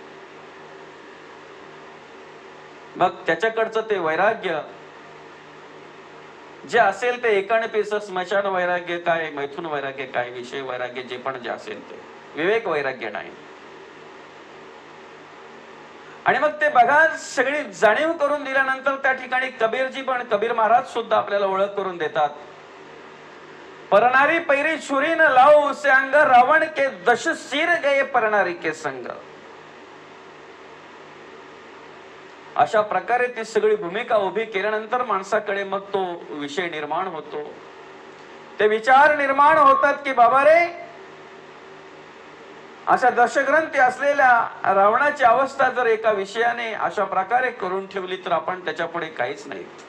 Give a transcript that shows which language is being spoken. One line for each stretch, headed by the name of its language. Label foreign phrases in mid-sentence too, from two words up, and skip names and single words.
Marathi: मग त्याच्याकडचं ते वैराग्य जे असेल ते एकाणपीस स्मशान वैराग्य काय, मैथुन वैराग्य काय, विषय वैराग्य जे पण जे असेल ते विवेक वैराग्य नाही. आणि मग ते बघा सगळी जाणीव करून दिल्यानंतर त्या ठिकाणी कबीरजी पण, कबीर महाराज सुद्धा आपल्याला ओळख करून देतात.
Hindi: परनारी पैरी छुरी न लाओ उसे अंग, रावण के दश सिर गए परनारी के संग.
Marathi: अशा प्रकारे ती सगळी भूमिका उभी केल्यानंतर माणसाकडे मग तो विषय निर्माण होतो, ते विचार निर्माण होतात की बाबा रे, अशा दशग्रंथी असलेल्या रावणाची अवस्था जर एका विषयाने अशा प्रकारे करून ठेवली तर आपण त्याच्या पुढे काहीच नाही.